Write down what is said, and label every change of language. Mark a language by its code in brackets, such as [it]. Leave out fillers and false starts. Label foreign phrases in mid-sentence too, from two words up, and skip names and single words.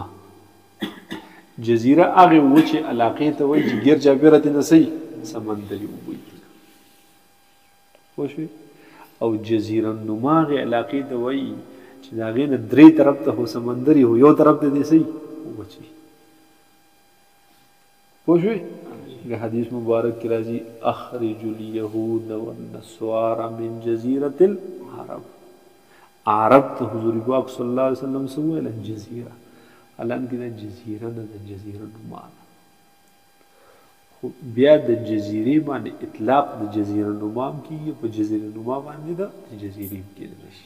[ps] جزیره هغې وچې علاقې ته وایي چې ګیر چاپېره ترې نه صحیح سمندري اوبه دي. پوه شوې؟ او جزیره نما هغې علاقې ته وایي چې د هغې نه درې طرف ته خو سمندري خو یو طرف ته دې صحیح وچې. پوه شوې؟ [ar] حدیث مبارک کی راضی اخرج الیہود والنصارى من جزیرۃ العرب. [ps] عرب ته حضور پاک [ar] صلی الله علیه وسلم [ps] سویل جزیره حالانکه دا جزیره نه ده، جزیره نما ده. خو بیا د جزیرې باندې اطلاق د جزیره نما هم کېږي، په جزیره نما باندې د جزیرې هم کېدلی شي.